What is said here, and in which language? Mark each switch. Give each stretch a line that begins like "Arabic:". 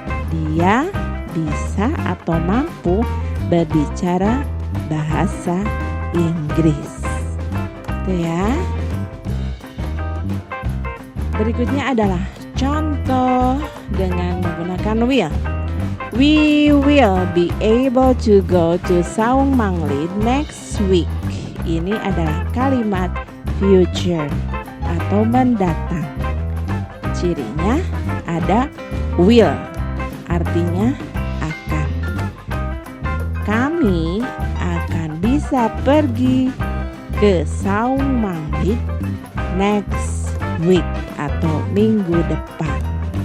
Indonesian: Dia bisa atau mampu berbicara bahasa Inggris. Itu ya. Berikutnya adalah contoh dengan menggunakan will.
English: We will be able to go to Saung Manglit next week.
Indonesian: Ini adalah kalimat future atau mendatang. Cirinya ada will, artinya akan. Kami akan bisa pergi ke Saung Manglit
English: next week
Indonesian: atau minggu depan.